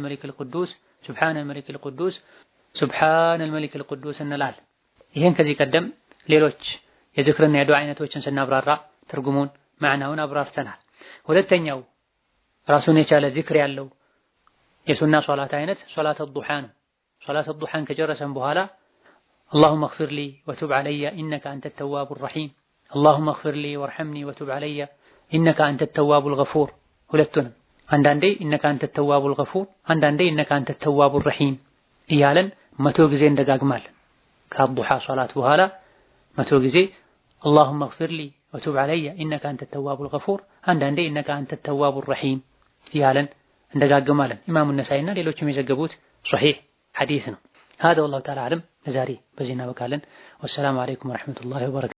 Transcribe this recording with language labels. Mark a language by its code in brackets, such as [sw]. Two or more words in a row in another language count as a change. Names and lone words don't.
[ar] الملك القدوس سبحان الملك القدوس سبحان الملك القدوس [am] እንላለን። ይሄን ከዚህ ቀደም ሌሎች የዝክርና የዱዓ አይነቶችን ስናብራራ ትርጉሙን ማዕናውን አብራርተናል። ሁለተኛው ራሱን የቻለ ዚክር ያለው የሱና ሶላት አይነት ሶላት አልዱሃ ነው። ሶላት አልዱሃን ከጨረሰን በኋላ [ar] اللهم اغفر لي وتب علي انك انت التواب الرحيم اللهم اغفر لي وارحمني وتب علي انك انت التواب الغفور [am] ሁለቱንም አንዳንዴ [ar] انك انت التواب الغفور አንዳንዴ انك انت التواب الرحيم [am] እያለን 100 ጊዜ እንደጋግማለን። ከአልዱሃ ሶላት በኋላ 100 ጊዜ [ar] اللهم اغفر لي وتب علي انك انت التواب الغفور አንዳንዴ انك انت التواب الرحيم [am] እያለን እንደጋግማለን። ኢማሙ ነሳኢና ሌሎችም የዘገቡት ሶሒህ ሐዲስ ነው። [ar] هذا والله تعالى اعلم። [am] ለዛሬ በዚህ እናበቃለን። [ar] والسلام عليكم ورحمة الله وبركاته።